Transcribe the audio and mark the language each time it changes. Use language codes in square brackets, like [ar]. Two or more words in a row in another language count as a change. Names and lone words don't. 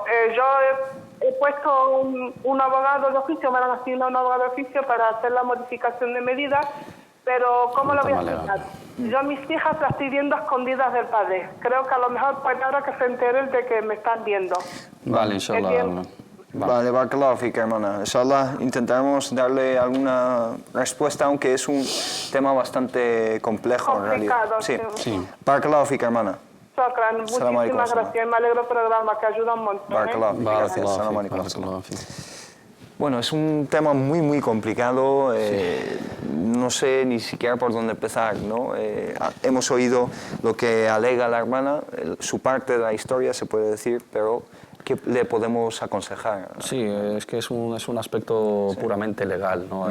[es] Yo he puesto un abogado de oficio, me han asignado un abogado de oficio para hacer la modificación de medidas, pero ¿cómo lo voy a explicar? Yo mis hijas las estoy viendo escondidas del padre. Creo que a lo mejor pues ahora que se enteren de que me están viendo. Vale, inshallah. Vale, [ar] بارك الله فيك, [es] hermana. Inshallah intentaremos darle alguna respuesta, aunque es un tema bastante complejo en realidad. Sí. [ar] بارك الله فيك, hermana. [es] Shukran, muchísimas gracias. Me alegro del programa, que ayuda un montón. [ar] بارك الله فيك, gracias. السلام عليكم. [es] Bueno, es un tema muy, muy complicado. No sé ni siquiera por dónde empezar, ¿no? Hemos oído lo que alega la hermana, su parte de la historia, se puede decir, pero ¿qué le podemos aconsejar? Sí, es que es un aspecto puramente legal, ¿no?